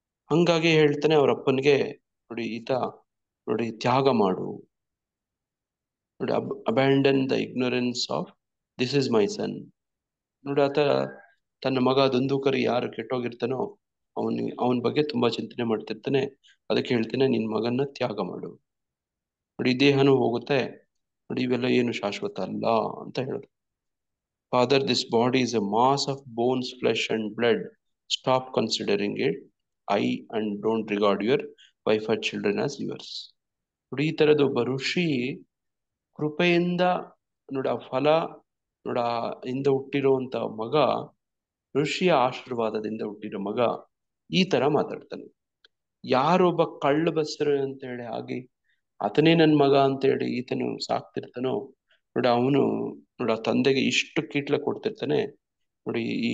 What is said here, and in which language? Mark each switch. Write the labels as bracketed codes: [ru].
[kn] ಹಂಗಾಗಿ ಹೇಳ್ತಾನೆ ಅವ್ರ ಅಪ್ಪನಿಗೆ, ನೋಡಿ ಈತ ನೋಡಿ ತ್ಯಾಗ ಮಾಡು ನೋಡಿ, [en] Abandon the ignorance of this is my son. [kn] ನೋಡಿ ಆತ ತನ್ನ ಮಗ ದುಂದುಕರಿ ಯಾರು ಕೆಟ್ಟೋಗಿರ್ತಾನೋ ಅವನ ಬಗ್ಗೆ ತುಂಬಾ ಚಿಂತನೆ ಮಾಡ್ತಿರ್ತಾನೆ. ಅದಕ್ಕೆ ಹೇಳ್ತಾನೆ ನಿನ್ ಮಗನ್ನ ತ್ಯಾಗ ಮಾಡು ನೋಡಿ, ದೇಹನೂ ಹೋಗುತ್ತೆ ನೋಡಿ, ಇವೆಲ್ಲ ಏನು ಶಾಶ್ವತ ಅಲ್ಲ ಅಂತ ಹೇಳೋದು. [en] Father, this body is a mass of bones, flesh and blood. Stop considering it I and don't regard your wife or children as yours. [kn] ನೋಡಿ ಈ ತರದ ಒಬ್ಬ ಋಷಿ ಕೃಪೆಯಿಂದ ನೋಡಿ ಆ ಫಲ ನೋಡ ಇಂದ ಹುಟ್ಟಿರುವಂತ ಮಗ, ಋಷಿಯ ಆಶೀರ್ವಾದದಿಂದ ಹುಟ್ಟಿರೋ ಮಗ ಈ ತರ ಮಾತಾಡ್ತಾನೆ. ಯಾರೊಬ್ಬ ಕಳ್ಳ ಬಸ್ರು ಅಂತ ಹೇಳಿ ಆಗಿ ಆತನೇ ನನ್ ಮಗ ಅಂತೇಳಿ ಈತನು ಸಾಕ್ತಿರ್ತಾನೋ ನೋಡಿ, ಅವನು ನೋಡಿ ಆ ತಂದೆಗೆ ಇಷ್ಟು ಕೀಟ್ಲ ಕೊಡ್ತಿರ್ತಾನೆ ನೋಡಿ.